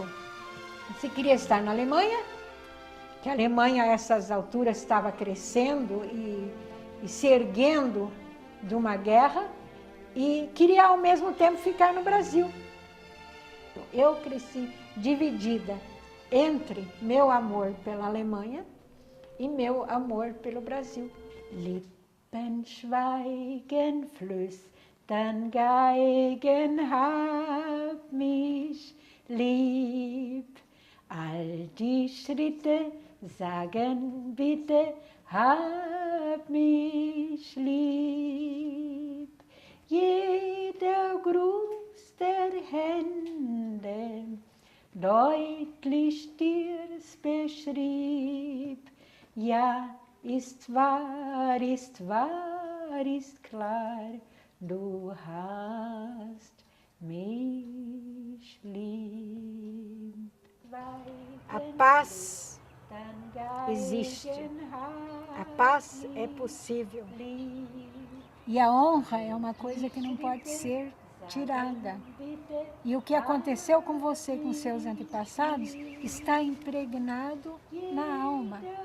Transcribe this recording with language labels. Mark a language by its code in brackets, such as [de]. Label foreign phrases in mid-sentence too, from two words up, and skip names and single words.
[pt] Você queria estar na Alemanha, que a Alemanha a essas alturas estava crescendo e se erguendo de uma guerra, e queria ao mesmo tempo ficar no Brasil. Eu cresci dividida entre meu amor pela Alemanha e meu amor pelo Brasil. [de] Schweigen, flüstern Geigen, hab mich lieb. All die Schritte sagen bitte, hab mich lieb. Jeder Gruß der Hände deutlich dir's beschrieb. Ja, ist wahr, ist klar, du hast mich lieb. [pt] A paz existe. A paz é possível. E a honra é uma coisa que não pode ser tirada. E o que aconteceu com você e com seus antepassados está impregnado na alma.